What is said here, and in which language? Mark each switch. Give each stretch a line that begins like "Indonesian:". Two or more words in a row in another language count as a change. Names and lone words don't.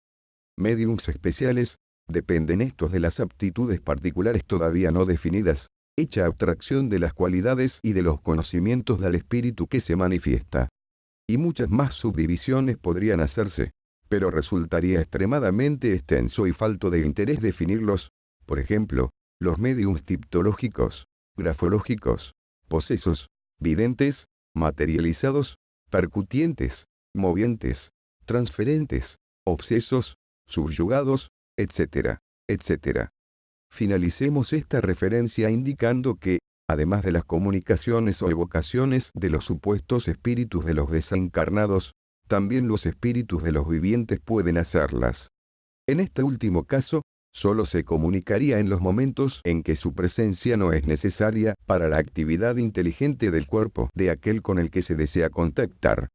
Spanish: Médiums especiales, dependen estos de las aptitudes particulares todavía no definidas, hecha abstracción de las cualidades y de los conocimientos del espíritu que se manifiesta. Y muchas más subdivisiones podrían hacerse, pero resultaría extremadamente extenso y falto de interés definirlos. Por ejemplo, los médiums tipológicos, grafológicos, posesos, videntes, materializados, percutientes, movientes, transferentes, obsesos, subyugados, etc., etc. Finalicemos esta referencia indicando que, además de las comunicaciones o evocaciones de los supuestos espíritus de los desencarnados, también los espíritus de los vivientes pueden hacerlas. En este último caso, solo se comunicaría en los momentos en que su presencia no es necesaria para la actividad inteligente del cuerpo de aquel con el que se desea contactar.